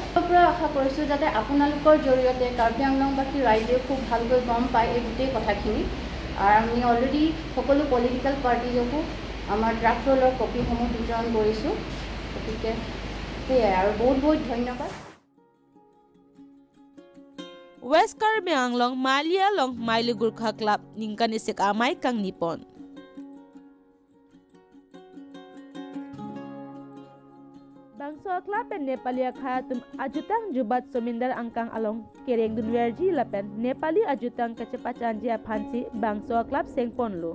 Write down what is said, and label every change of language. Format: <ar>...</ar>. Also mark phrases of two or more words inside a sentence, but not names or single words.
<as>তাৰ পৰা আশা কৰিছোঁ যাতে আপোনালোকৰ জৰিয়তে কাৰ্বি আংলংবাসী ৰাইজে খুব ভালকৈ গম পায় এই গোটেই কথাখিনি। আৰু আমি অলৰেডি সকলো</as> <en>political party</en> <as>আমাৰ</as> <en>draft roll</en> <as>কপিসমূহ বিতৰণ কৰিছোঁ। গতিকে সেয়াই আৰু বহুত বহুত ধন্যবাদ।</as> <mjw>West Karbi Anglong Malia Long Mailu Gurkha Club ningkan isik amai kang nipon. Bangso Club pen Nepali khayatum ajutang jubat somindar angkang along kereng dunwerji lapen Nepali ajutang kecepatan jia phansi Bangso Club sengponlo.</mjw>